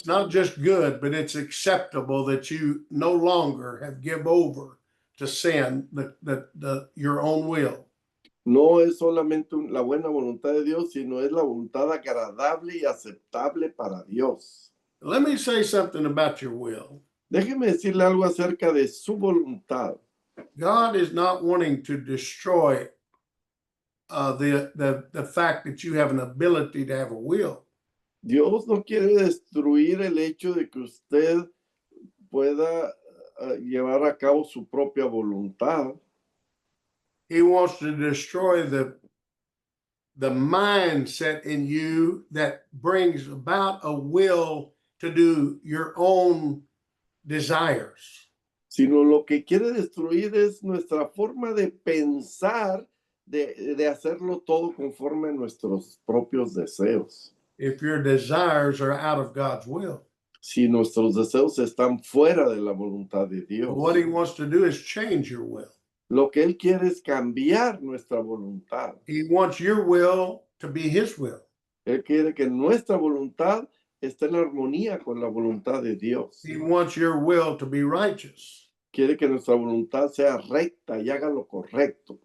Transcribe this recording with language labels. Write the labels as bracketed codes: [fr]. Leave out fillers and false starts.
[en] It's not just good, but it's acceptable that you no longer have give over to sin, your own will. [es] No es solamente la buena voluntad de Dios, sino es la voluntad agradable y aceptable para Dios. [en] Let me say something about your will. [es] Déjeme decirle algo acerca de su voluntad. [en] God is not wanting to destroy the fact that you have an ability to have a will. [es] Dios no quiere destruir el hecho de que usted pueda llevar a cabo su propia voluntad. [en] He wants to destroy the mindset in you that brings about a will to do your own desires. [es] Sino lo que quiere destruir es nuestra forma de pensar, de hacerlo todo conforme a nuestros propios deseos. [en] If your desires are out of God's will. [es] Si nuestros deseos están fuera de la voluntad de Dios. [en] What he wants to do is change your will. [es] Lo que Él quiere es cambiar nuestra voluntad. [en] He wants your will to be his will. [es] Él quiere que nuestra voluntad esté en armonía con la voluntad de Dios. [en] He wants your will to be righteous. [es] Quiere que nuestra voluntad sea recta y haga lo correcto.